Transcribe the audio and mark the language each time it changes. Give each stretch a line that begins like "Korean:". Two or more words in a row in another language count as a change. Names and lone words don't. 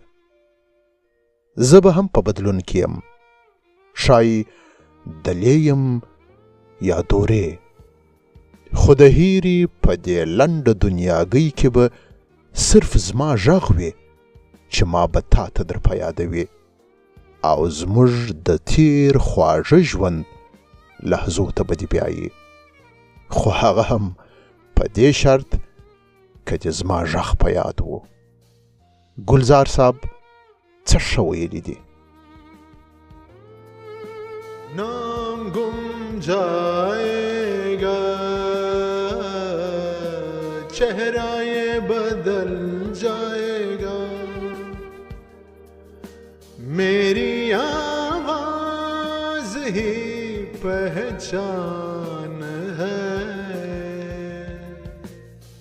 Pashto: زه به هم په بدلون کې یم، ښایي دلې یم یا دورې، خو د هیرې په دې لنډه دنیاګۍ کې به صرف زما غږ وي چې ما به تا ته در په یادوي او زموږ د تیر خواږه ژوند لحظو ته به دې بیایي، خو هغه هم په دې شرط که دې زما غږ په یاد و. ګلزار صاحب څه ښه ویلي دي.
Hindi: नाम गुम जाएगा, चेहरा ये बदल जाएगा, मेरी आवाज ही पहचान है.